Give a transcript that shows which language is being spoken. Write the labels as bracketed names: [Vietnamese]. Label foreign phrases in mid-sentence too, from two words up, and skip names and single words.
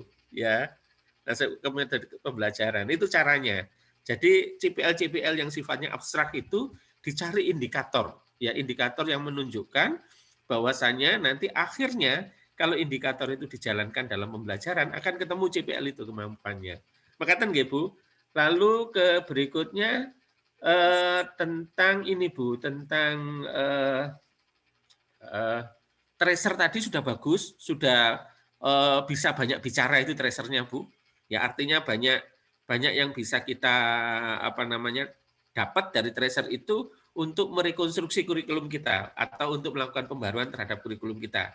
[Indonesian] Ya, masuk ke metode pembelajaran. Itu caranya. Jadi CPL-CPL yang sifatnya abstrak itu dicari indikator, ya indikator yang menunjukkan bahwasannya nanti akhirnya kalau indikator itu dijalankan dalam pembelajaran akan ketemu CPL itu kemampuannya. [Javanese] Makatan nggih Bu. [Indonesian] Lalu ke berikutnya tentang ini Bu, tentang tracer tadi sudah bagus, sudah bisa banyak bicara itu tracernya Bu. Ya artinya banyak yang bisa kita dapat dari tracer itu untuk merekonstruksi kurikulum kita atau untuk melakukan pembaruan terhadap kurikulum kita.